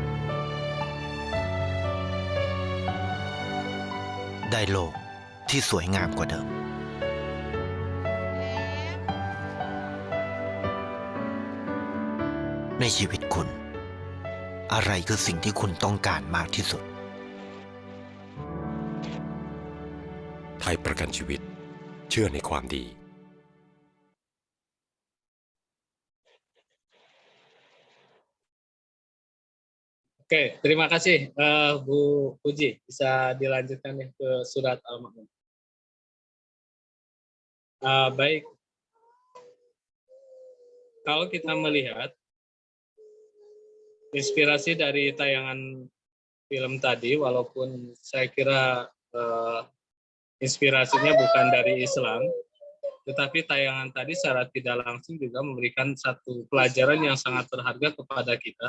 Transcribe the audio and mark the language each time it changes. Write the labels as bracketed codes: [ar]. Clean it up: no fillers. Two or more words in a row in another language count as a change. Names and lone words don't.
[th] ได้โลกที่สวยงามกว่าเดิม ในชีวิตคุณ อะไรคือสิ่งที่คุณต้องการมากที่สุด ไทยประกันชีวิตเชื่อในความดี [id] Oke, terima kasih Bu Puji. Bisa dilanjutkan nih ke surat Al-Ma'un. Baik, kalau kita melihat inspirasi dari tayangan film tadi, walaupun saya kira inspirasinya bukan dari Islam, tetapi tayangan tadi secara tidak langsung juga memberikan satu pelajaran yang sangat berharga kepada kita.